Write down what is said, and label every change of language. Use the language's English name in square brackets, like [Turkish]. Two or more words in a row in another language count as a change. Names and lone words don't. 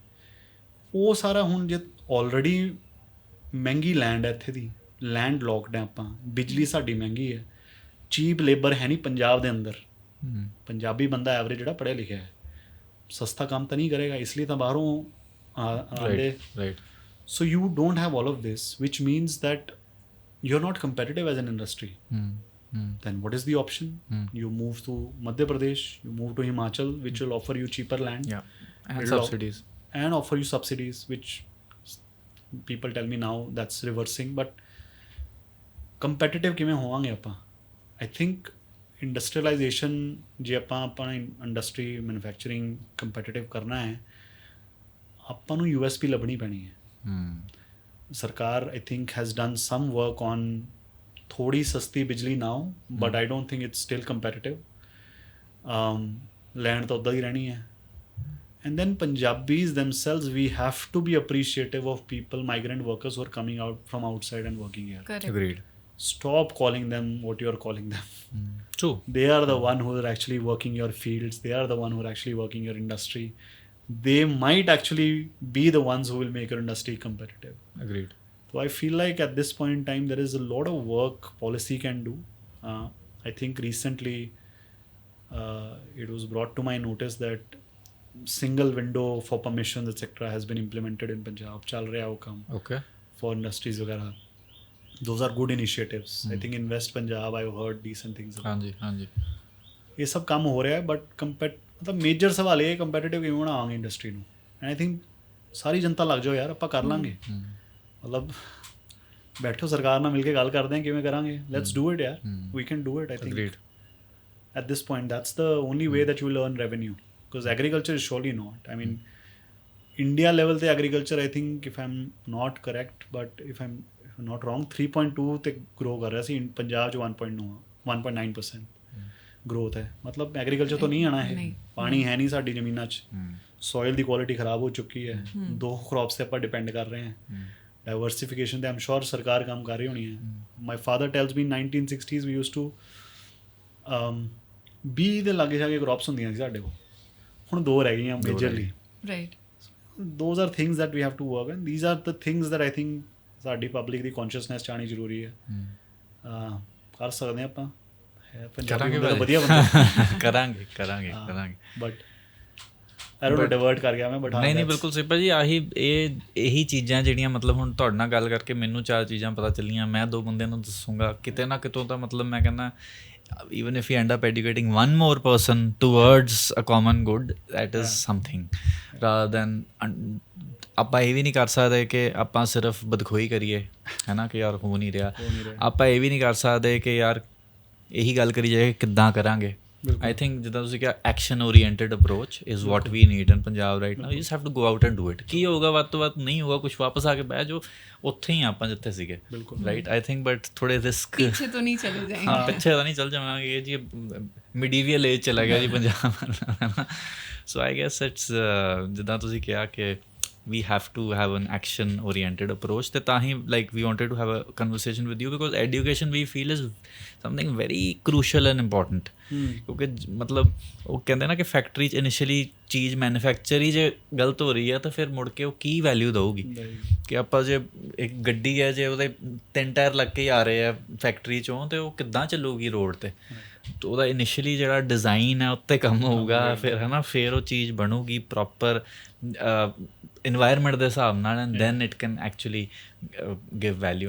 [Punjabi] ਉਹ ਸਾਰਾ ਹੁਣ ਜੇ ਆਲਰੇਡੀ ਮਹਿੰਗੀ ਲੈਂਡ ਹੈ, ਇੱਥੇ ਦੀ [English] land locked [Punjabi] ਹੈ, ਆਪਾਂ ਬਿਜਲੀ ਸਾਡੀ ਮਹਿੰਗੀ ਹੈ, [English] cheap labour [Punjabi] ਹੈ ਨਹੀਂ ਪੰਜਾਬ ਦੇ ਅੰਦਰ। ਪੰਜਾਬੀ ਬੰਦਾ ਐਵਰੇਜ ਜਿਹੜਾ ਪੜ੍ਹਿਆ ਲਿਖਿਆ ਹੈ, ਸਸਤਾ ਕੰਮ ਤਾਂ ਨਹੀਂ ਕਰੇਗਾ, ਇਸ ਲਈ ਤਾਂ ਬਾਹਰੋਂ ਆਉਂਦੇ। [English] so you don't have all of this, which means that you are not competitive as an industry. then what is the option? You move to Madhya Pradesh, you move to Himachal, which will offer you cheaper land, and subsidies, and offer you subsidies, which people tell me now that's reversing. But competitive [Punjabi] ਕਿਵੇਂ ਹੋਵਾਂਗੇ ਆਪਾਂ? [English] I think industrialization, [Punjabi] ਜੇ ਆਪਾਂ ਆਪਣਾ [English] industry manufacturing competitive [Punjabi] ਕਰਨਾ ਹੈ, ਆਪਾਂ ਨੂੰ USP ਲੱਭਣੀ ਪੈਣੀ ਹੈ। [English] ਸਰਕਾਰ I think has done some work on [Hindi] थोड़ी सस्ती बिजली ना हो, [English] but I don't think it's still comparative. [Punjabi] ਲੈਂਡ ਤਾਂ ਉਦਾਂ ਹੀ ਰਹਿਣੀ ਹੈ. [English] And then Punjabis themselves, we have to be appreciative of people, migrant workers who are coming out from outside and working here. Correct. Agreed. Stop calling them what you are calling them. True. They are the one who are actually working your fields. They are the one who are actually working your industry. They might actually be the ones who will make your industry competitive. Agreed. So I feel like at this point in time, there is a lot of work policy can do. I think recently it was brought to my notice that single window for permissions etc has been implemented in Punjab. [Hindi] चल रहा है वो काम [English] Okay. for industries वगैरह. Those are good initiatives. I think in West Punjab I've heard decent things. [Punjabi] ਹਾਂਜੀ ਹਾਂਜੀ. [Hindi] ये सब काम हो रहा है, बट मतलब [Punjabi] ਮੇਜਰ ਸਵਾਲ ਇਹ ਕੰਪੈਟੀਟਿਵ ਕਿਵੇਂ ਬਣਾਵਾਂਗੇ ਇੰਡਸਟਰੀ ਨੂੰ. [English] and I think [Punjabi] ਸਾਰੀ ਜਨਤਾ ਲੱਗ ਜਾਓ ਯਾਰ, ਆਪਾਂ ਕਰ ਲਾਂਗੇ. ਮਤਲਬ ਬੈਠੋ ਸਰਕਾਰ ਨਾਲ ਮਿਲ ਕੇ ਗੱਲ ਕਰਦੇ ਹਾਂ ਕਿਵੇਂ ਕਰਾਂਗੇ. [English] let's do it ਯਾਰ, we can do it. I think at this point that's the only way that you will earn revenue, because agriculture is surely not. I mean India level ਤੇ agriculture I think if I'm not correct but if I'm not wrong 3.2 ਤੇ grow [Punjabi] ਕਰ ਰਿਹਾ ਸੀ. ਪੰਜਾਬ 'ਚ 1.9% growth ਹੈ. ਮਤਲਬ ਐਗਰੀਕਲਚਰ ਤੋਂ ਨਹੀਂ ਆਣਾ ਹੈ. ਪਾਣੀ ਹੈ ਨਹੀਂ ਸਾਡੀ ਜ਼ਮੀਨਾਂ 'ਚ, ਸੋਇਲ ਦੀ ਕੁਆਲਿਟੀ ਖਰਾਬ ਹੋ ਚੁੱਕੀ ਹੈ. 2 crops ਤੇ ਆਪਾਂ ਡਿਪੈਂਡ ਕਰ ਰਹੇ ਹਾਂ. ਡਾਇਵਰਸੀਫਿਕੇਸ਼ਨ ਤੇ ਆਮ ਸ਼ੋਰ ਸਰਕਾਰ ਕੰਮ ਕਰ ਰਹੀ ਹੋਣੀ ਹੈ. [English] my father tells me 1960s we used to [Punjabi] 20 ਦੇ ਲਾਗੇ ਛਾਗੇ ਕ੍ਰੌਪਸ ਹੁੰਦੀਆਂ ਸੀ ਸਾਡੇ ਕੋਲ. ਹੁਣ 2 ਰਹਿ ਗਈਆਂ ਮੇਜਰਲੀ. [English] Right. Those are things that we have to work on. These are the things that I think [Punjabi] ਸਾਡੀ ਪਬਲਿਕ ਦੀ ਕੌਨਸ਼ੀਅਸਨੈਸ 'ਚ ਆਉਣੀ ਜ਼ਰੂਰੀ ਹੈ. ਕਰ ਸਕਦੇ ਆਪਾਂ. ਪੰਜਾਬੀ ਦਾ ਵਧੀਆ ਬੰਦਾ. ਕਰਾਂਗੇ. [English] but I don't divert [Punjabi] ਕਰ ਗਿਆ ਮੈਂ. [English] ਬਟ [Punjabi] ਨਹੀਂ ਬਿਲਕੁਲ ਸਿਪਾ ਜੀ, ਇਹੀ ਚੀਜ਼ਾਂ ਜਿਹੜੀਆਂ ਮਤਲਬ ਹੁਣ ਤੁਹਾਡੇ ਨਾਲ ਗੱਲ ਕਰਕੇ ਮੈਨੂੰ 4 ਚੀਜ਼ਾਂ ਪਤਾ ਚੱਲੀਆਂ. ਮੈਂ 2 ਬੰਦਿਆਂ ਨੂੰ ਦੱਸੂੰਗਾ ਕਿਤੇ ਨਾ ਕਿਤੋਂ ਤਾਂ ਮਤਲਬ ਮੈਂ ਕਹਿੰਦਾ [English] even if you end up educating one more person towards a common good, that is something, rather than [Punjabi] ਆਪਾਂ ਇਹ ਵੀ ਨਹੀਂ ਕਰ ਸਕਦੇ ਕਿ ਆਪਾਂ ਸਿਰਫ ਬਦਖੋਈ ਕਰੀਏ ਹੈ ਨਾ ਕਿ ਯਾਰ ਹੋ ਨਹੀਂ ਰਿਹਾ. ਆਪਾਂ ਇਹ ਵੀ ਨਹੀਂ ਕਰ ਸਕਦੇ ਕਿ ਯਾਰ ਇਹੀ ਗੱਲ ਕਰੀ ਜਾਏ ਕਿੱਦਾਂ ਕਰਾਂਗੇ. [English] I think [Punjabi] ਜਿੱਦਾਂ ਤੁਸੀਂ ਕਿਹਾ [English] action oriented approach is what we need in Punjab right now. you just have to go out and do it. [Punjabi] ਕੀ ਹੋਊਗਾ ਵੱਧ ਤੋਂ ਵੱਧ ਨਹੀਂ ਹੋਊਗਾ ਕੁਛ, ਵਾਪਸ ਆ ਕੇ ਬਹਿ ਜਾਓ ਉੱਥੇ ਹੀ ਆਪਾਂ ਜਿੱਥੇ ਸੀਗੇ. [English] right I think but [Punjabi] ਥੋੜੇ ਰਿਸਕ ਪਿੱਛੇ ਤੋਂ ਨਹੀਂ ਚਲੇ ਜਾਏਂਗੇ. ਹਾਂ ਪਿੱਛੇ ਤਾਂ ਨਹੀਂ ਚੱਲ ਜਾਵਾਂਗੇ ਜੀ. [English] medieval age [Punjabi] ਚਲਾ ਗਿਆ ਜੀ ਪੰਜਾਬ. [English] so I guess it's [Punjabi] ਜਿੱਦਾਂ ਤੁਸੀਂ ਕਿਹਾ ਕਿ [English] we have to have an action oriented approach. [Punjabi] ਤੇ ਤਾਂ ਹੀ [English] like we wanted to have a conversation with you because education we feel is something very crucial and important. [Punjabi] ਕਿਉਂਕਿ ਮਤਲਬ ਉਹ ਕਹਿੰਦੇ ਨਾ ਕਿ ਫੈਕਟਰੀ 'ਚ ਇਨੀਸ਼ੀਅਲੀ ਚੀਜ਼ ਮੈਨੂਫੈਕਚਰ ਹੀ ਜੇ ਗਲਤ ਹੋ ਰਹੀ ਹੈ ਤਾਂ ਫਿਰ ਮੁੜ ਕੇ ਉਹ ਕੀ ਵੈਲਿਊ ਦਊਗੀ. ਕਿ ਆਪਾਂ ਜੇ ਇੱਕ ਗੱਡੀ ਹੈ ਜੇ ਉਹਦੇ 3 ਟਾਇਰ ਲੱਗ ਕੇ ਆ ਰਹੇ ਆ ਫੈਕਟਰੀ 'ਚੋਂ ਤੇ ਉਹ ਕਿੱਦਾਂ ਚੱਲੂਗੀ ਰੋਡ 'ਤੇ. ਉਹਦਾ ਇਨੀਸ਼ੀਅਲੀ ਜਿਹੜਾ ਡਿਜ਼ਾਈਨ ਹੈ ਉੱਤੇ ਕੰਮ ਹੋਊਗਾ ਫਿਰ ਹੈ ਨਾ, ਫਿਰ ਉਹ ਚੀਜ਼ ਬਣੂਗੀ ਪ੍ਰੋਪਰ environment ਦੇ ਹਿਸਾਬ ਨਾਲ [English] and then it can actually give value.